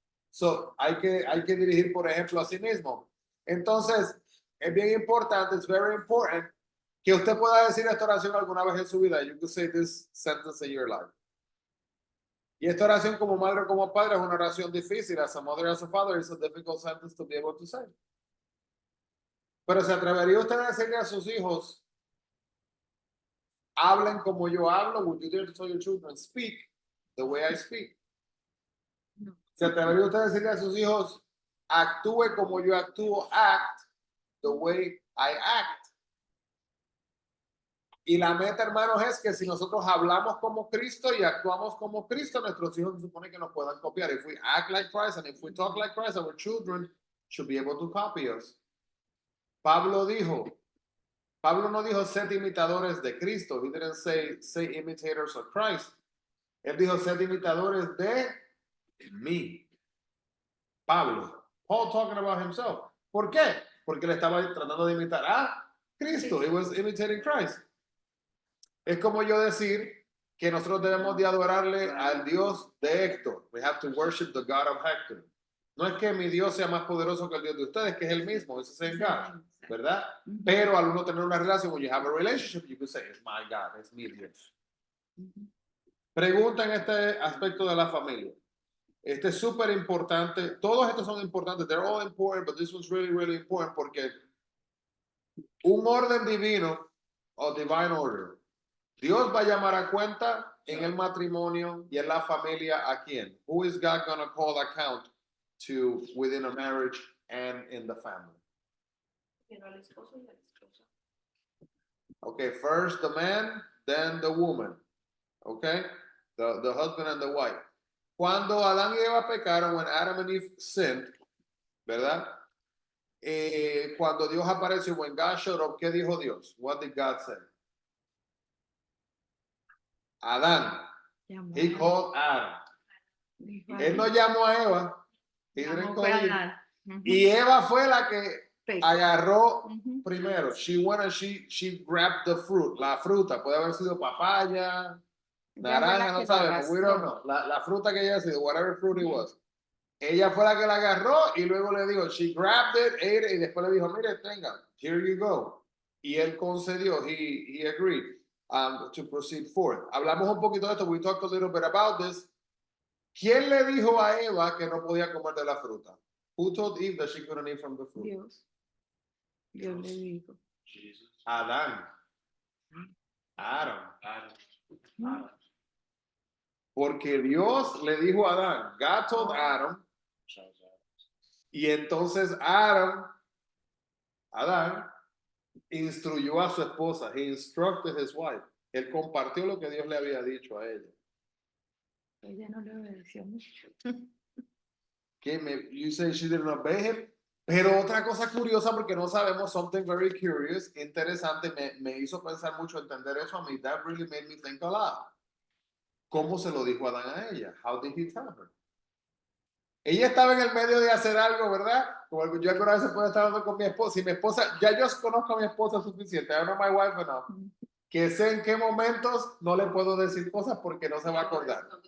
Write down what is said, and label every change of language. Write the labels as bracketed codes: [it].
[es] So, hay que dirigir, por ejemplo, a sí mismo. Entonces, es bien importante, [en] it's very important, [es] que usted pueda decir esta oración alguna vez en su vida. [en] You could say this sentence in your life. [es] Y esta oración como madre o como padre es una oración difícil. [en] As a mother, as a father, it's a difficult sentence to be able to say. [es] Pero ¿se atrevería usted a decirle a sus hijos, hablen como yo hablo? [en] Would you dare to tell your children, speak the way I speak? [es] No. ¿Se atrevería usted a decirle a sus hijos, actúe como yo actúo, [en] act the way I act? [es] Y la meta, hermanos, es que si nosotros hablamos como Cristo y actuamos como Cristo, nuestros hijos se supone que nos puedan copiar. [en] If we act like Christ and if we talk like Christ, our children should be able to copy us. [es] Pablo no dijo, sed imitadores de Cristo. [en] He didn't say imitators of Christ. [es] Él dijo, sed imitadores de mí. Pablo. [en] Paul talking about himself. [es] ¿Por qué? Porque le estaba tratando de imitar a Cristo. [en] He was imitating Christ. [es] Es como yo decir que nosotros debemos de adorarle al Dios de Héctor. [en] We have to worship the God of Hector. [es] No es que mi Dios sea más poderoso que el Dios de ustedes, que es el mismo, es el God, ¿verdad? Pero al uno tener una relación, [en] when you have a relationship, you could say, it's my God, [es] es mi Dios. Pregunta en este aspecto de la familia. Este es súper importante. Todos estos son importantes. [en] They're all important, but this one's really, really important [es] porque un orden divino o [en] divine order. [es] Dios va a llamar a cuenta en el matrimonio y en la familia a quién? [en] Who is God going to call account to within a marriage and in the family? [es] Pero al esposo y a la esposa. [en] Okay, first the man, then the woman. Okay, the husband and the wife. [es] Cuando Adán y Eva pecaron, [en] when Adam and Eve sinned, [es] ¿verdad? Cuando Dios apareció, [en] when God showed up, [es] ¿qué dijo Dios? [en] What did God say? Adán. He called Adam. [es] Él no llamó a Eva. [en] He didn't call Eve. [es] Y Eva fue la que agarró primero. [en] She went and she grabbed the fruit. [es] La fruta. Puede haber sido papaya, naranja, no sabemos. [en] We don't know. [es] La fruta que haya sido, [en] whatever fruit it was. [es] Ella fue la que la agarró y luego le dijo, [en] she grabbed it, ate it, [es] y después le dijo, mire, tenga, [en] here you go. [es] Y él concedió, [en] he agreed to proceed forth. [es] Hablamos un poquito de esto, [en] we talked a little bit about this. [es] ¿Quién le dijo a Eva que no podía comer de la fruta? [en] Who told Eve that she couldn't eat from the fruit? [es] Dios. Dios le dijo. Adán. Adam. Porque Dios le dijo a Adán, [en] God told Adam, [es] y entonces Adán instruyó a su esposa, [en] he instructed his wife. [es] Él compartió lo que Dios le había dicho a ella. Ella no le obedeció mucho. [en] You say she didn't obey him? [es] Pero otra cosa curiosa, porque no sabemos, [en] something very curious, [es] interesante, me hizo pensar mucho, entender eso a mí. [en] That really made me think a lot. [es] ¿Cómo se lo dijo Adán a ella? [en] How did he tell her? [es] Ella estaba en el medio de hacer algo, ¿verdad? Como yo alguna vez puedo estar hablando con mi esposa. Si mi esposa, ya yo conozco a mi esposa suficiente, [en] I know my wife enough, [es] que sé en qué momentos no le puedo decir cosas porque no se va a acordar.